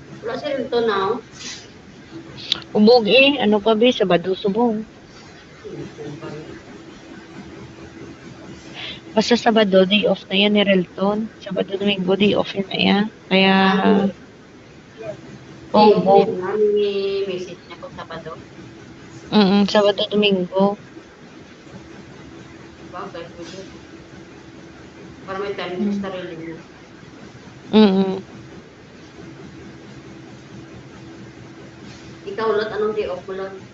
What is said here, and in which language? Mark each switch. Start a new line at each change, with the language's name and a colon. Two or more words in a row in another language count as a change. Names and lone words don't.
Hiligaynon: Wala si Rilton now. Ubog ano pa ba, Sabado subong. Basta Sabado,
English: day off
Filipino: na yan ni Relton. Sabado, Domingo,
English: day off
Filipino: yun na yan. Kaya, ubog.
Hiligaynon: May message niya kung Sabado. Sabado, Domingo.
Filipino: Bagay, pwede. Para may time sa sarili niya. Ikaw, Lot, anong day off mo, Lot?